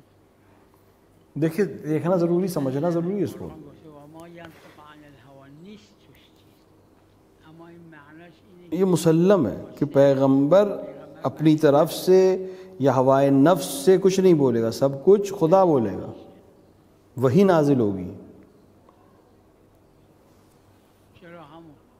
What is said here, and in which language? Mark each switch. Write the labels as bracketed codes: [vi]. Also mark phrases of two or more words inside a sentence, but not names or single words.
[ur] دیکھیے دیکھنا ضروری، سمجھنا ضروری ہے اس کو۔ [fa] قرآن گفته [ar] و ما ینطق عن الهوى [fa] نیست توش چیز، اما این معناش اینه [ur] یہ مسلم ہے کہ پیغمبر اپنی طرف سے یا ہوائے نفس سے کچھ نہیں بولے گا، سب کچھ خدا بولے گا، وہی نازل ہوگی۔ [fa] چرا همون